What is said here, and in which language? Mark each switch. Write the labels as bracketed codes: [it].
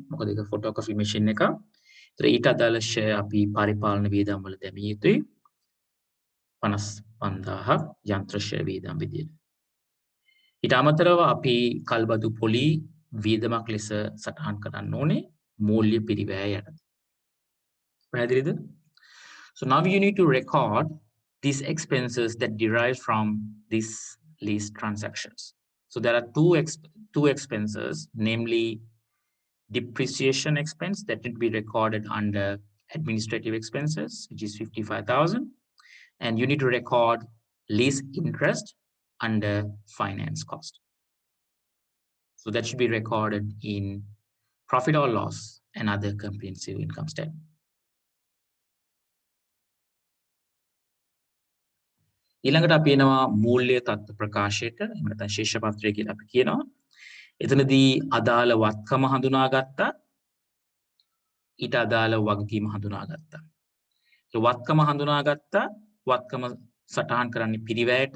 [si] මොකද ඒක photocopy machine එක. ඒතර ඊට අදාළ ෂෙයා අපි පරිපාලන වියදම් වල දැමිය යුතුයි. 55,000ක් යන්ත්‍ර ෂෙයා වියදම් විදියට. ඊට අමතරව අපි කල්බදු පොලි වියදමක් ලෙස සටහන් කරන්න ඕනේ. මූල්‍ය පිරිවැය යටතේ. පැහැදිලිද? [en] So now you need to record these expenses that derive from these lease transactions. So there are two expenses, namely depreciation expense that need to be recorded under administrative expenses, which is 55,000, and you need to record lease interest under finance cost. So that should be recorded in profit or loss and other comprehensive income statement. [si] ඊළඟට අපි එනවා මූල්‍ය තත්ත්ව ප්‍රකාශයට එහෙම නැත්නම් ශේෂ පත්‍රය කියලා අපි කියනවා. එතනදී අදාළ වත්කම හඳුනාගත්තා. ඊට අදාළ වගකීම හඳුනාගත්තා. ඒ වත්කම හඳුනාගත්තා. වත්කම සටහන් කරන්නේ පිරිවැයට.